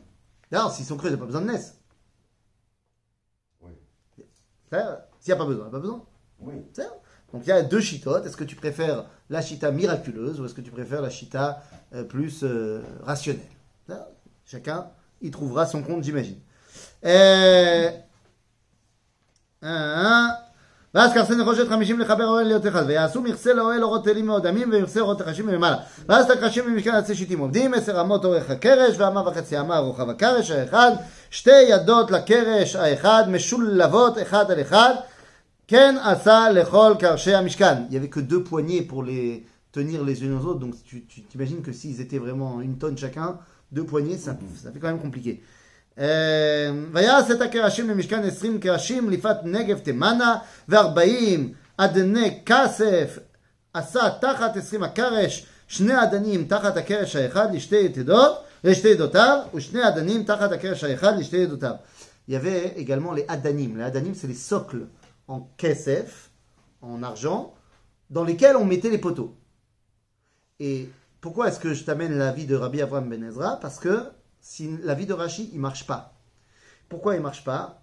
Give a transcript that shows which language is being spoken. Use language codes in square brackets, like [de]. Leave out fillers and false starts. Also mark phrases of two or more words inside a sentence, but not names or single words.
[fr] Non, s'ils sont creux, il n'y a pas besoin de Nes. Oui. S'il n'y a pas besoin, il n'y a pas besoin. Oui. Donc il y a deux chitotes. Est-ce que tu préfères la chita miraculeuse ou est-ce que tu préfères la chita plus rationnelle? Ça, chacun y trouvera son compte, j'imagine. [he] ואז קרסן נחושת 50 לחבר אוהל להיות אחד ויעשו מכסה לאוהל אורות תלים מאודמים ומכסה אורות תחשים מלמעלה ואז את הקרשים במשכן עצי שיטים עובדים 10 אמות אורך הקרש ואמה וחצי אמה רוחב הקרש האחד 2 ידות לקרש האחד משולבות אחד על אחד כן עשה לכל קרשי המשכן. [fr] Il y avait que 2 poignées pour les tenir les unes aux autres, donc tu t'imagines que s'ils étaient vraiment 1 tonne chacun, 2 poignées, ça fait quand même compliqué. [he] ויעש את הקרשים למשכן 20 קרשים ליפת נגב תימנה ו40 אדני כסף עשה תחת 20 הקרש 2 אדנים תחת הקרש האחד לשתי ידותיו ו2 אדנים תחת הקרש האחד לשתי ידותיו. [fr] Il y avait également les adanim. Les adanim, c'est les socles en kesef, en argent, dans lesquels on mettait les poteaux. Et pourquoi est-ce que je t'amène l'avis de Rabbi Avraham Ben Ezra? Parce que si l'avis de Rashi, il ne marche pas. Pourquoi il ne marche pas?